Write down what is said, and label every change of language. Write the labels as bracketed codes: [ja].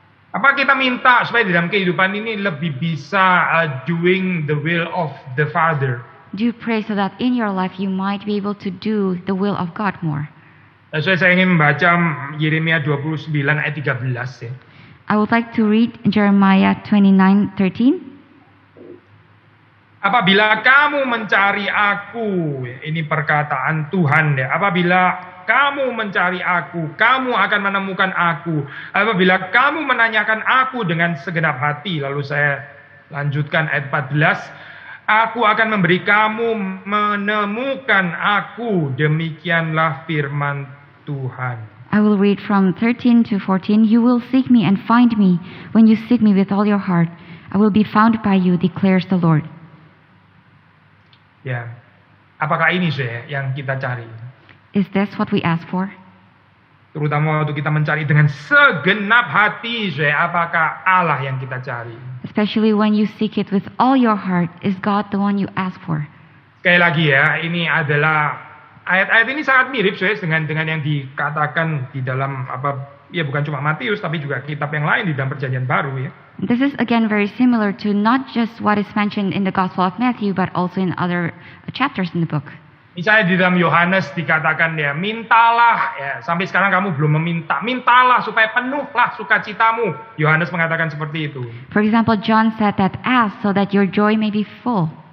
[id] Apa kita minta supaya dalam kehidupan ini lebih bisa [en] doing the will of the Father? Do you pray so that in your life you might be able to do the will of God more? [id] Saya ingin membaca Yeremia 29 ayat 13 ya. [en] I would like to read Jeremiah 29:13. [id] Apabila kamu mencari aku, ini perkataan Tuhan ya. Apabila kamu mencari aku, kamu akan menemukan aku. Apabila kamu menanyakan aku dengan segenap hati, lalu saya lanjutkan ayat 14. Aku akan memberi kamu menemukan aku, demikianlah firman Tuhan. [en] I will read from 13 to 14. You will seek me and find me when you seek me with all your heart. I will be found by you, declares the Lord. [id] Ya, apakah ini saya yang kita cari? [en] Is this what we ask for? [id] Terutama waktu kita mencari dengan segenap hati, saya, apakah Allah yang kita cari? [en] Especially when you seek it with all your heart, is God the one you ask for? [id] Sekali lagi ya, ini adalah ayat-ayat ini sangat mirip saya dengan yang dikatakan di dalam ya bukan cuma Matius tapi juga kitab yang lain di dalam Perjanjian Baru ya. [en] This is again very similar to not just what is mentioned in the Gospel of Matthew, but also in other chapters in the book. [id] Misalnya di dalam Yohanes dikatakan ya, mintalah ya, sampai sekarang kamu belum meminta, mintalah supaya penuhlah sukacitamu. Yohanes mengatakan seperti itu. [en] For example, John said that ask so that your joy may be full.